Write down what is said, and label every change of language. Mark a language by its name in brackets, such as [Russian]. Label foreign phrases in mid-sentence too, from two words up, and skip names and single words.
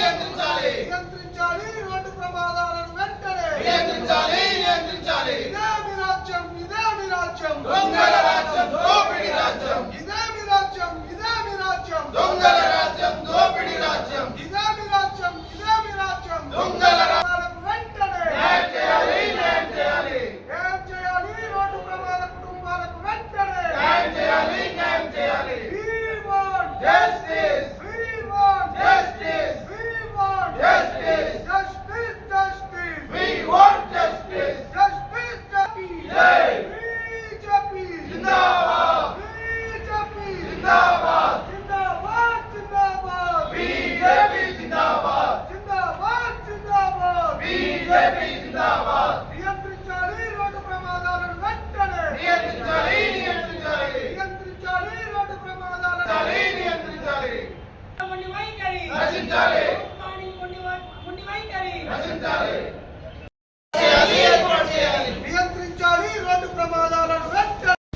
[Telugu] రోడ్డు ప్రమాదాలను వెంటనే, ఇదే మీ రాజ్యం దొంగల రాజ్యం, దోపిడీ రాజ్యం, ఇదే మీ రాజ్యం దొంగల రాజ్యం, దోపిడీ రాజ్యం, ఇదే మీ రాజ్యం దొంగల రాజ్యం. వెంటనే న్యాయం చేయాలి రోడ్డు ప్రమాద కుటుంబాలకు వెంటనే న్యాయం చేయాలి. [English] We want justice. We want justice. We want justice. [Hindi] जय BJP ज़िंदाबाद. BJP ज़िंदाबाद. [Telugu] నియంత్రించాలి రోడ్డు ప్రమాదాలను వెంటనే, నియంత్రించాలి రోడ్డు ప్రమాదాలను నియంత్రించాలి. నియంత్రించాలి రోడ్డు ప్రమాదాలను వెంటనే.